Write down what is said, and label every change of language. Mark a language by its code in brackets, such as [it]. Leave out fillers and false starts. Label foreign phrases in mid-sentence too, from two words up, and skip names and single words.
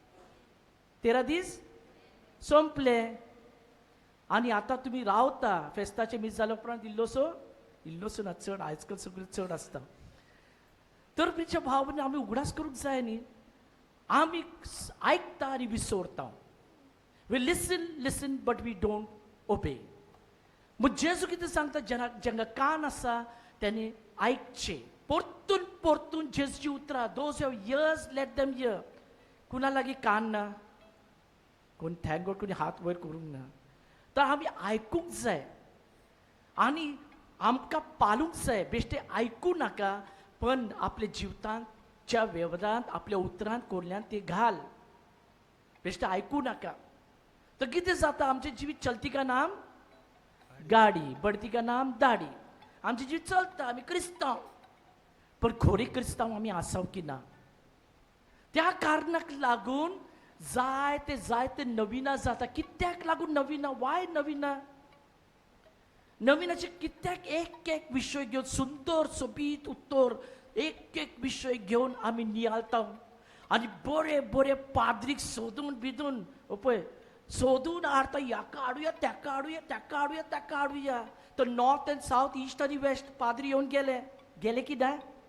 [kok] 13 दीस संपले आनी आतां तुमी रावता फेस्ताचे मीस जाल्या उपरांत इल्लोसो ना चड आयज काल सगळें चड आसता तर तुमच्या भाव भयणी आमी उगडास करूंक जाय न्ही आमी आयकता आनी विसरता [en] we listen but we don't obey [kok] मग जेजू कितें सांगता जेंका कान आसा तेणी आयकचे परतून परतून जेजूची उतरां [en] those have ears let them hear [kok] कुणा लागीं कान ना कोण [en] thank God [kok] कोणी हात वयर करूंक ना तर आमी आयकूंक जाय आनी आमकां पालूंक जाय बेश्टे आयकूं नाका पण आपल्या जिवितांच्या वेव्हारांत आपल्या उतरांत कोरल्यांत ते घाल बेश्टे आयकूं नाका तर कितें जाता आमचें जिवीत [hi] चलती का नाम गाडी बढती का नाम दाडी [kok] आमचें जिवीत चलता आमी क्रिस्तांव पण खरे क्रिस्तांव आमी आसाव की ना त्या कारणाक लागून जायते नविना जाता कित्याक लागून नविना वाय नविनाचे कित्याक एक विशय घेवन सुंदर सोबीत उत्तर एक विशय घेवन आमी नियाळता आनी बरे पाद्रीक सोदून पळय सोदून हाडटा हाका हाडुया ताका हाडुया तर [en] north and south east [kok] आनी वेस्ट पाद्री येवन गेले की ना